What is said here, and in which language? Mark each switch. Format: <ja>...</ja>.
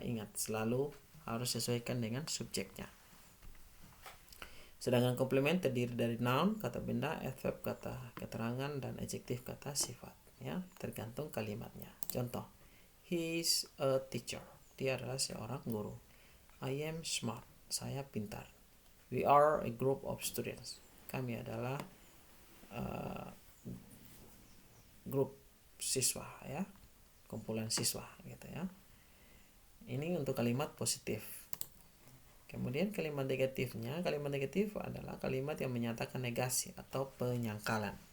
<id>Ingat, selalu harus sesuaikan dengan subjeknya. Sedangkan komplement terdiri dari noun kata benda, adverb kata keterangan, dan adjektif kata sifat, ya, tergantung kalimatnya. Contoh,</id> <en>he is a teacher.</en> <id>Dia adalah seorang guru.</id> <en>I am smart.</en> <id>Saya pintar.</id> <en>We are a group of students.</en> <id>Kami adalah grup siswa, ya, kumpulan siswa, gitu, ya. Ini untuk kalimat positif. Kemudian kalimat negatifnya, kalimat negatif adalah kalimat yang menyatakan negasi atau penyangkalan.</id>